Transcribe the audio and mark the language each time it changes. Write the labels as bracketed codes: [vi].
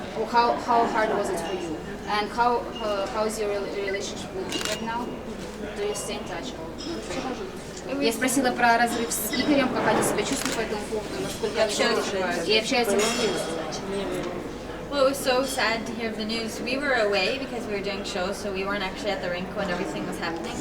[en] How hard was it for you? And how is your relationship with you right now? Do do you stay in touch? [ru] Я спросила про разрыв с Игорем, как они себя чувствуют по этому поводу, насколько они переживают. И общаются ли с ним? [en] Well, it was so sad to hear of the news. We were away because we were doing shows, so we weren't actually at the rink when everything was happening.